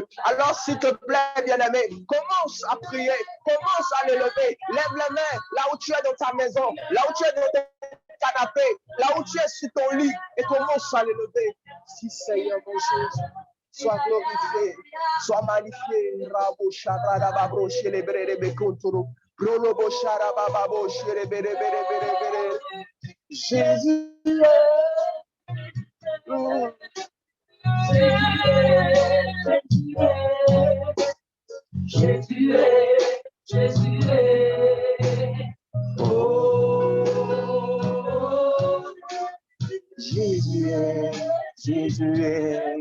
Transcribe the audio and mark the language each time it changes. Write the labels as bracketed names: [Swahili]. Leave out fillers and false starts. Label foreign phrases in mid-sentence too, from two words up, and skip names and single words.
[French] Alors, s'il te plaît, bien-aimé, commence à prier, commence à l'élever. Lève les mains là où tu es dans ta maison, là où tu es dans ton canapé, là où tu es sur ton lit et commence à l'élever. Si, Seigneur, mon Jésus. Sois glorifié, sois magnifié. Rabo sharada babro shele bere be kontoro. Prolobo sharaba babo shele bere bere bere bere. Jésus Jésus est, Jésus est. Oh, Jésus est, Jésus est.